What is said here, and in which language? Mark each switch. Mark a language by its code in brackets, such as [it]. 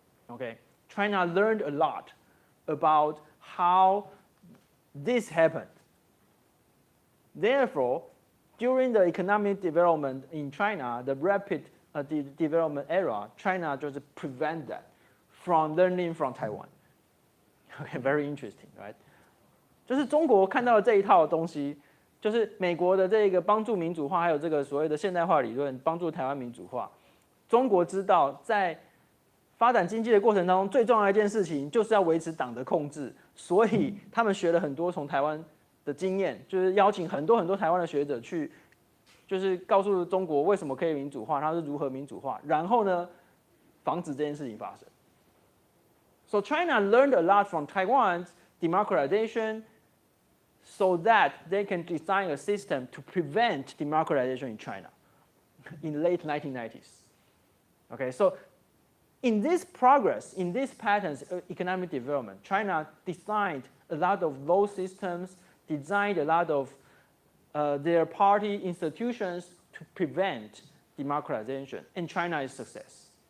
[en] Okay, China learned a lot about how this happened. Therefore, during the economic development in China, the rapid development era, China just prevent that from learning from Taiwan. Okay, very interesting, right? [zh] 就是中国看到的这一套东西，就是美国的这个帮助民主化，还有这个所谓的现代化理论帮助台湾民主化。中国知道在发展经济的过程当中，最重要的一件事情就是要维持党的控制，所以他们学了很多从台湾的经验，就是邀请很多台湾的学者去，就是告诉中国为什么可以民主化，它是如何民主化，然后呢，防止这件事情发生。 [en] So China learned a lot from Taiwan's democratization, so that they can design a system to prevent democratization in China in the late 1990s. Okay, so in this progress, in these patterns of economic development, China designed a lot of law systems, designed a lot of their party institutions to prevent democratization, and China is success.